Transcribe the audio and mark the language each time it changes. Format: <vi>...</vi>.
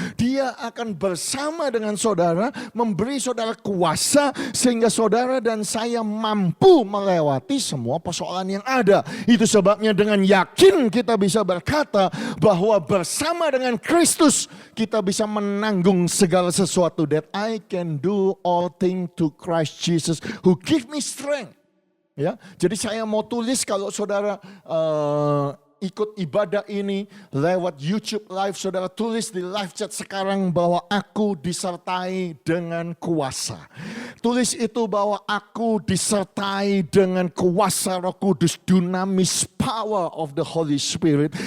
<id>Dia akan bersama dengan saudara, memberi saudara kuasa sehingga saudara dan saya mampu melewati semua persoalan yang ada. Itu sebabnya dengan yakin kita bisa berkata bahwa bersama dengan Kristus kita bisa menanggung segala sesuatu.</id> <en>That I can do all things to Christ Jesus who give me strength.</en> <id>Ya, jadi saya mau tulis kalau saudara ikut ibadah ini lewat YouTube Live, saudara tulis di live chat sekarang bahwa aku disertai dengan kuasa. Tulis itu bahwa aku disertai dengan kuasa Roh Kudus, dunamis</id> <en>power of the Holy Spirit.</en>